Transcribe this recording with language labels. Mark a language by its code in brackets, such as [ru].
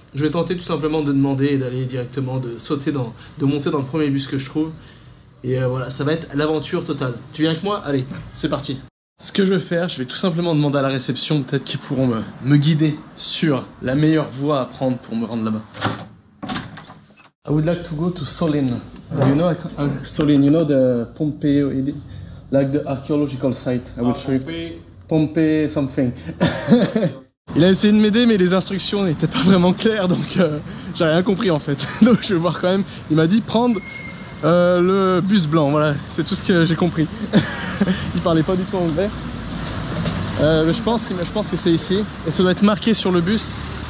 [fr] Je vais tenter tout simplement de demander et d'aller directement, de monter dans le premier bus que je trouve. Et voilà, ça va être l'aventure totale. Tu viens avec moi? Allez, c'est parti. Ce que je vais faire, je vais tout simplement demander à la réception, peut-être qu'ils pourront me guider sur la meilleure voie à prendre pour me rendre là-bas. [en] I would like to go to Solin. You know Solin, you know the Pompeii, like the archaeological site. I will show you. Pompeii something. [fr] Il a essayé de m'aider, mais les instructions n'étaient pas vraiment claires, donc j'ai rien compris en fait. Donc je vais voir quand même. Il m'a dit prendre le bus blanc, voilà, c'est tout ce que j'ai compris. Il parlait pas du tout anglais. Mais je pense que c'est ici. Et ça doit être marqué sur le bus.